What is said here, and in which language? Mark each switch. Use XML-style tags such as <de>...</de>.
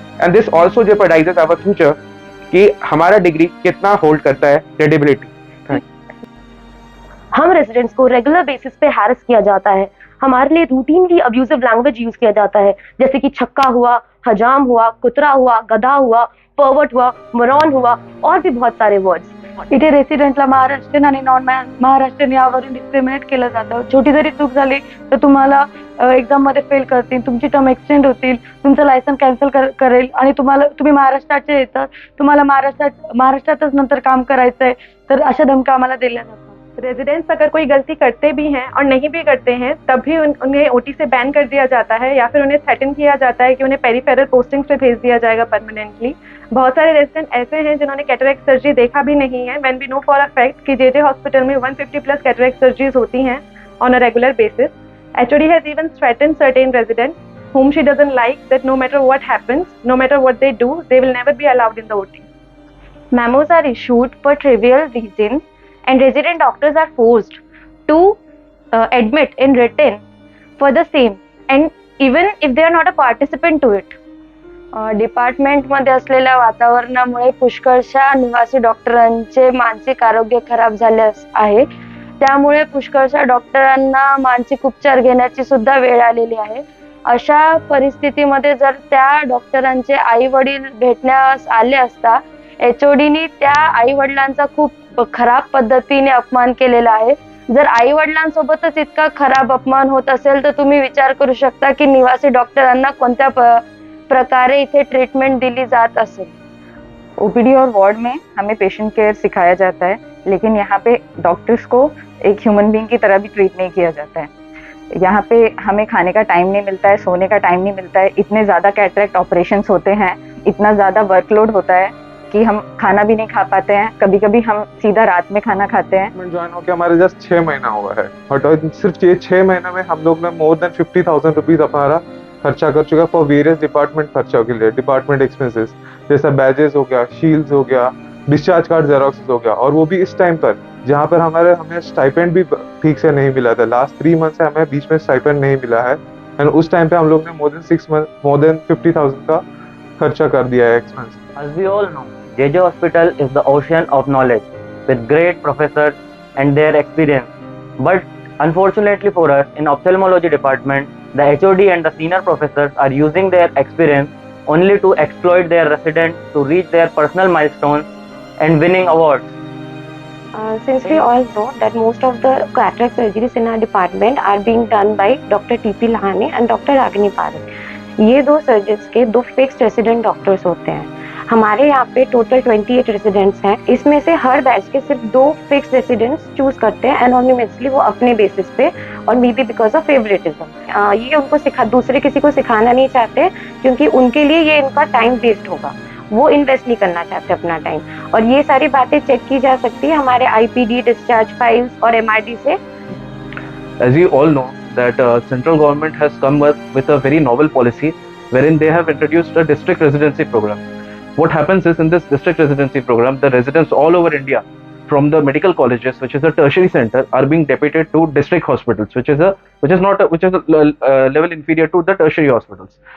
<en>and this also jeopardizes our future</en> <hi>कि हमारा degree कितना होल्ड करता है क्रेडिबिलिटी. हम रेजिडेंट्स को रेगुलर बेसिस पे हैरेस किया जाता है. हमारे लिए रूटीनली अब्यूजिव लैंग्वेज यूज किया जाता है, जैसे कि छक्का हुआ, हजाम हुआ, कुतरा हुआ, गधा हुआ, पर्वर्ट हुआ, मोरॉन हुआ और भी बहुत सारे वर्ड्स.</hi> <mr>इथे रेसिडेंटला महाराष्ट्रीयन आणि नॉन महाराष्ट्रीयन यावरून डिस्क्रिमिनेट केलं जातं. छोटी जरी चूक झाली तर तुम्हाला एक्झाम मध्ये फेल करतील, तुमची टर्म एक्सटेंड होतील, तुमचं लायसन कॅन्सल करेल आणि तुम्ही महाराष्ट्राचे येतात, तुम्हाला महाराष्ट्रातच नंतर काम करायचंय, तर अशा धमक्या आम्हाला दिल्या जातात.</mr> <hi>रेजिडेंट्स अगर कोई गलती करते भी हैं और नहीं भी करते हैं तब भी उन्हें OT से बैन कर दिया जाता है या फिर उन्हें थ्रेटन किया जाता है कि उन्हें पेरिफेरल पोस्टिंग्स पे भेज दिया जाएगा परमानेंटली. बहुत सारे रेजिडेंट ऐसे हैं जिन्होंने कैटरैक्ट सर्जरी देखा भी नहीं है.</hi> <en>when we know for a fact</en> <hi>कि JJ हॉस्पिटल में 150+ कैटरैक्ट सर्जरीज होती हैं</hi> <en>On a regular basis. HOD has even threaten certain residents whom she doesn't like that no matter what happens, no matter what they do, they will never be allowed in the OT. Memos are issued for trivial reasons and resident doctors are forced to admit in written for the same, and even if they are not a participant to it.</en> <mr>डिपार्टमेंटमध्ये असलेल्या वातावरणामुळे पुष्कळशा निवासी डॉक्टरांचे मानसिक आरोग्य खराब झाले आहे. त्यामुळे पुष्कळशा डॉक्टरांना मानसिक उपचार घेण्याची सुद्धा वेळ आलेली आहे. अशा परिस्थितीमध्ये जर त्या डॉक्टरांचे आई वडील भेटण्यास आले असता, HODनी त्या आई वडिलांचा खूप खराब पद्धतीने अपमान केलेला आहे. जर आई वडिलांसोबतच इतका खराब अपमान होत असेल तर तुम्ही विचार करू शकता की निवासी डॉक्टरांना कोणत्या प्रकारे इथे ट्रीटमेंट दिली जात असेल.</mr> <hi>ओपीडी और वार्ड में हमें पेशेंट केयर सिखाया जाता है, लेकिन यहाँ पे डॉक्टर्स को एक ह्यूमन बीइंग की तरह भी ट्रीट नहीं किया जाता है. यहाँ पे हमें खाने का टाइम नहीं मिलता है, सोने का टाइम नहीं मिलता है. इतने ज़्यादा कैटरेक्ट ऑपरेशंस होते हैं, इतना ज़्यादा वर्कलोड होता है कि हम खाना भी नहीं खा पाते हैं. कभी कभी हम सीधा रात में खाना खाते हैं. ज्वाइन होकर हमारे जस्ट 6 महीना हुआ है, बट सिर्फ ये 6 महीना में हम लोग ने</hi> <en>more than 50,000 rupees</en> <hi>हमारा खर्चा कर चुका फॉर वेरियस डिपार्टमेंट खर्चों के लिए, डिपार्टमेंट एक्सपेंसेस जैसा बैजेस हो गया, शील्ड्स हो गया, डिस्चार्ज कार्ड जेरोक्स हो गया. और वो भी इस टाइम पर जहाँ पर हमें स्टाइपेंड भी ठीक से नहीं मिला था. लास्ट 3 मंथ से हमें बीच में स्टाइपेंड नहीं मिला है, एंड उस टाइम पे हम लोग ने मोर देन 50,000 का खर्चा कर दिया है expense.</hi> <en>As we all know, JJ Hospital is the ocean of knowledge with great professors and their experience. But unfortunately for us, in ophthalmology department, the HOD and the senior professors are using their experience only to exploit their residents to reach their personal milestones and winning awards. Since we all know that most of the cataract surgeries in our department are being done by Dr. TP Lahane and Dr. Ragini Parekh.</en> <hi>ये दो surgeons के 2 fixed resident doctors होते हैं. हमारे यहाँ पे total 28 residents हैं. इसमें से हर बैच के सिर्फ 2 फिक्स्ड रेसिडेंट्स चूज करते हैं एनोनिमसली, वो अपने बेसिस पे, और</hi> <en>Maybe because of favouritism.</en> <hi>ये उनको दूसरे किसी को सिखाना नहीं चाहते, क्योंकि उनके लिए ये इनका टाइम वेस्ट होगा. वो इन्वेस्ट नहीं करना चाहते अपना टाइम. और ये सारी बातें चेक की जा सकती है हमारे IPD, डिस्चार्ज फाइल्स और MRD से.</hi> <en>As you all know that central government has come up with a very novel policy wherein they have introduced a district residency program. What happens is, in this district residency program, the residents all over India from the medical colleges, which is a tertiary center, are being deputed to district hospitals, which is a level inferior to the tertiary hospitals.</en>